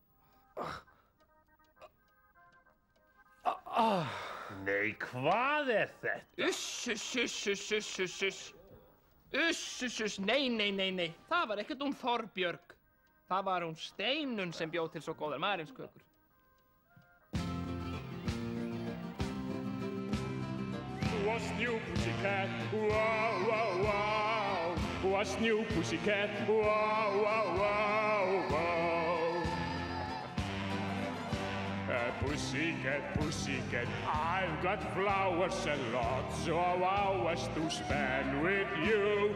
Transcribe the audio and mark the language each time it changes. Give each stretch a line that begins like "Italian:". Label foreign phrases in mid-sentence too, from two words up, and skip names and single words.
Icelandic: Nei, hvað er þetta? Uss, nei. Það var ekkert Þorbjörg. Það var hún Steinunn sem bjó til svo góðar Marenskökur.
English: What's new, pussycat? Wow, wow, wow. What's new, pussycat? Wow, wow, wow, wow. Pussycat, I've got flowers and lots of hours to spend with you.